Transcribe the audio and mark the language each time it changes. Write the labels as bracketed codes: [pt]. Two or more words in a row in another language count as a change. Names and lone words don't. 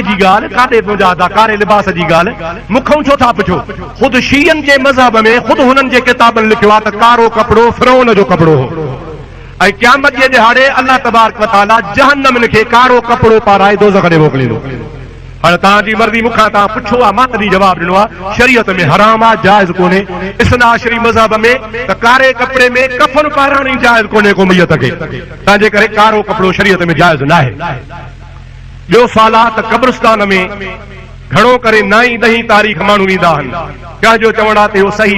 [sd] जी ॻाल्हि काॾे मुंहिंजा कारे लिबास जी ॻाल्हि मूंखां छो था पुछो ख़ुदि शीयनि जे मज़हब में ख़ुदि हुननि जे किताबनि लिखियो आहे त कारो कपिड़ो फिरौन जो कपिड़ो हो ऐं क़यामत जे ॾिहाड़े [ar] الله تبارك وتعالى [sd] जहन्नम खे कारो कपिड़ो पाराए दोज़ख ॾे मोकिलींदो हाणे तव्हांजी मर्ज़ी मूंखां तव्हां पुछो आहे मां तॾहिं जवाबु ॾिनो आहे शरीयत में हराम आहे जाइज़ कोन्हे इस्ना अशरी मज़हब में त कारे कपिड़े में कफन पाराइण ई जाइज़ कोन्हे को मैयत खे तंहिंजे करे कारो कपिड़ो शरीयत में जाइज़ न आहे ॿियो सुवाल आहे त क़ब्रिस्तान में घणो करे 9-10 तारीख़ माण्हू ईंदा आहिनि कंहिंजो चवण आहे त इहो सही